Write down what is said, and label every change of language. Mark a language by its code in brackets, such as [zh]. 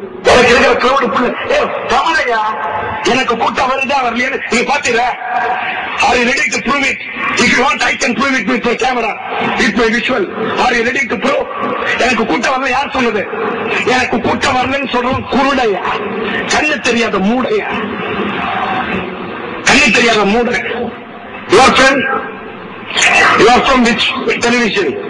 [ta] எனக்கு இருக்கிற கிரௌடு தமிழையா? எனக்கு கூட்டம் வருதா வரலையான்னு நீங்க பாத்தீங்களா? [en] Are you ready to prove it? If you want, I can prove it with my camera, with my visual. Are you ready to prove? [ta] எனக்கு கூட்டம் வரல யார் சொன்னது? எனக்கு கூட்டம் வரலன்னு சொல்றோம் குருடையா, கண்ணு தெரியாத மூடையா, கண்ணு தெரியாத மூடை. [en] Your friend? You are from which television?